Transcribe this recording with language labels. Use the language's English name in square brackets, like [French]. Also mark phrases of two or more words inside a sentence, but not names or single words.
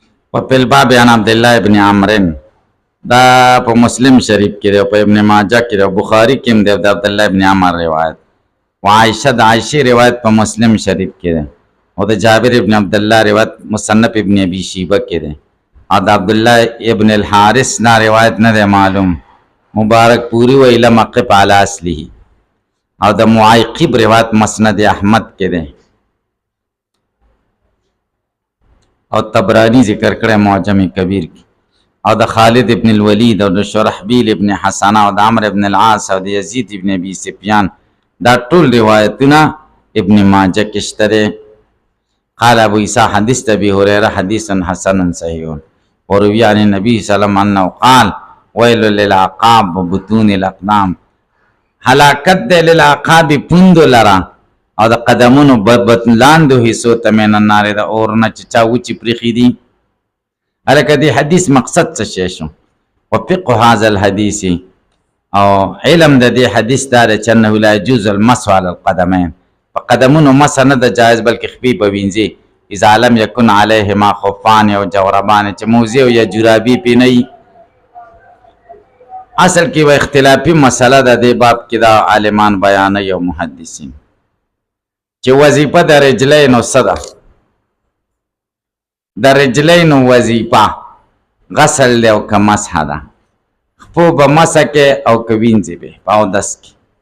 [Arabic] وفي الباب عن عبد الله ابن عمرو [Pashto] دا په مسلم شریف کې دی، په ابن ماجه کې دی، بخاری کې هم دی د عبد الله ابن عمر روایت، وعائشه د عائشه روایت په مسلم شریف کې دی، او د جابر ابن عبد الله روایت مصنف ابن ابي شيبه کې دی، او د عبد الله ابن الحارث نا روایت نه دی معلوم، مبارک پوری و [Arabic] الى مقف على اصله، [Pashto] او د معیقب روایت مسند احمد کې دی، او طبرانی ذکر کړی معجم کبیر کې، او د خالد ابن الولید او د شرحبیل ابن حسنه او د عمرو ابن العاص او د یزید ابن ابي سفیان دا ټول روایتونه ابن ماجه کې شته. [Arabic] قال ابو عیسی حدیث ابي هريره حدیث حسن صحیح وروي عن النبي صلى الله عليه وسلم انه قال ويل للعقاب وبطون الاقدام، [Pashto] هلاکت دی للعقاب پوندو لرا او د قدمونو لاندو حصو ته [Arabic] من النار [Pashto] د اور نه چې چا وچې پرېښي دي. هلکه دې حدیث مقصد څه شی شو؟ [Arabic] وفقه هذا الحدیث، [Pashto] او علم د دې حدیث دا دی چې [Arabic] انه لا يجوز المسح على القدمين، [Pashto] په قدمونو مسح نه د جایز بلکې خپې به وینځي [Arabic] اذا لم يكن عليهما خفان او جوربان، [Pashto] چې موزي او یا جرابي پې نه وي. اصل کې به اختلافي مسله ده دې باب کې دا عالمان بیانوي او محدثین چې وظیفه د رجلینو څه ده؟ د رجلینو وظیفه غسل دی او که مسح ده، خپو به مسح کې او که وینځي به په اودس کې.